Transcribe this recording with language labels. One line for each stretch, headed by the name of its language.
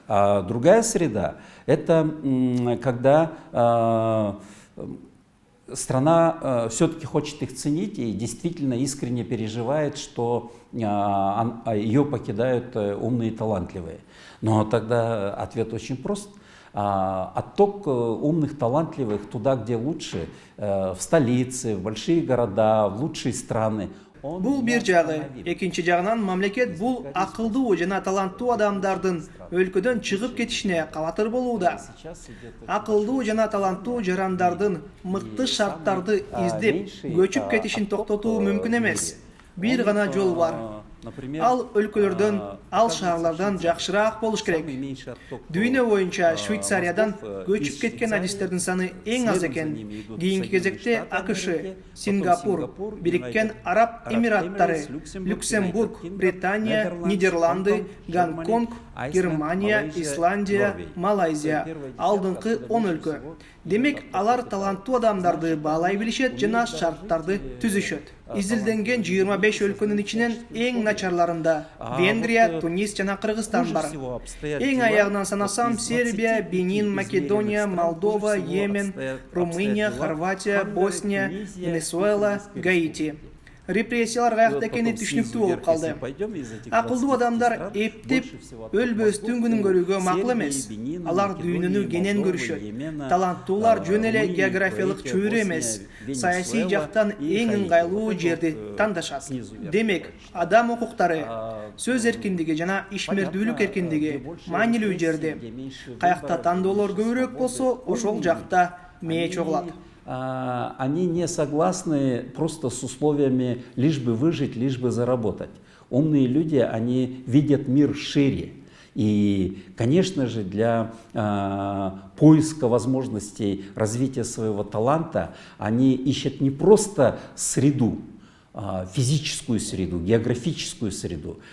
Russian: А другая среда – это когда страна все-таки хочет их ценить и действительно искренне переживает, что ее покидают умные и талантливые. Но тогда ответ очень прост. Отток умных, талантливых туда, где лучше, в столицы, в большие города, в лучшие страны.
Kyrgyz: Бул бир жагы. Экинчи жагынан мамлекет бул акылдуу жана таланттуу адамдардын өлкөдөн чыгып кетишине кабатыр болууда. Акылдуу жана таланттуу жарандардын мыкты шарттарды издеп көчүп кетишин токтотуу мүмкүн эмес. Бир гана жол бар. Ал өлкөлөрдөн, ал шаарлардан жакшыраак болуш керек. Дүйнө боюнча Швейцариядан көчүп кеткен адистердин саны эң аз экен. Кийинки кезекте АКШ, Сингапур, Бириккен Араб Эмираттары, Люксембург, Британия, Нидерланды, Гонконг, Германия, Исландия, Малайзия, алдыңкы 10 өлкө. Демек, алар таланттуу адамдарды баалай билишет жана шарттарды түзүшөт. Изилденген 25 өлкөнүн ичинен эң начарларында Венгрия, Тунис жана Кыргызстан бар. Эң аягынан санасам Сербия, Бенин, Македония, Молдова, Йемен, Румыния, Хорватия, Босния, Венесуэла, Гаити. Репрессиялар каякта экени түшүнүктүү болуп калды. Акылдуу адамдар эптеп өлбөстүн күнүн көрүүгө макул эмес. Алар дүйнөнү кенен көрүшөт. Таланттуулар жөн эле географиялык чөйрө эмес, саясий жактан эң ыңгайлуу жерди тандашат. Демек, адам укуктары, сөз эркиндиги жана ишмердүүлүк эркиндиги маанилүү жерде. Каякта тандоолор көбүрөөк болсо, ошол жакта мээ чогулат.
Russian: Они не согласны просто с условиями лишь бы выжить, лишь бы заработать. Умные люди, они видят мир шире. И, конечно же, для поиска возможностей развития своего таланта они ищут не просто среду, физическую среду, географическую среду.